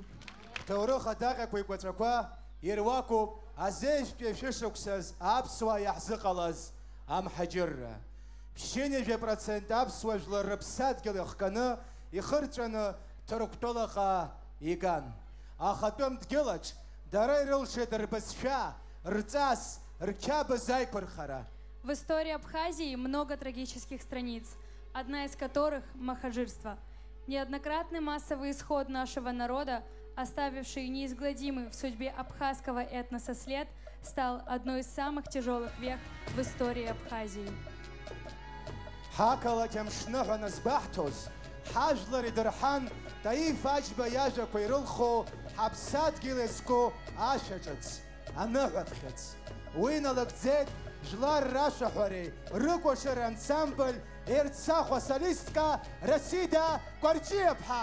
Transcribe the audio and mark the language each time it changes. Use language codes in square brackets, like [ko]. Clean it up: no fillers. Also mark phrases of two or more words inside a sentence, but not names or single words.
[ab] ҭоурых адаҟьақәа еиқәаҵәақәа ируакуп азежәтәи шәышықәсаз аԥсуаа иаҳзыҟалаз амҳаџьырра. Ԥшьынҩажәи% аԥсуа жәлар рыԥсадгьыл ихканы, ихырҵәаны Ҭырқәтәылаҟа иган. Ахатәы мдгьылаҿ дара ирылшеит рбызшәа, рҵас, рқьабз аиқәырхара. [ru] В истории Абхазии много трагических страниц, одна из которых – махаджирство. Неоднократный массовый исход нашего народа, оставивший неизгладимый в судьбе абхазского этноса след, стал одной из самых тяжелых вех в истории Абхазии. [ab] Ҳақалақь амшны ҳәа назбаҳҭоз, ҳажәлар идырҳан Таиф Аџьба иажәақәа ирылхо ҳаԥсадгьыл иазку ашәаҿыц, аныҳәаԥхьыӡ. Уи налыгӡеит жәлар рашәаҳәареи рыкәашара ансамбль Ерцахәа солистка Расида Кәарҷиаԥҳа.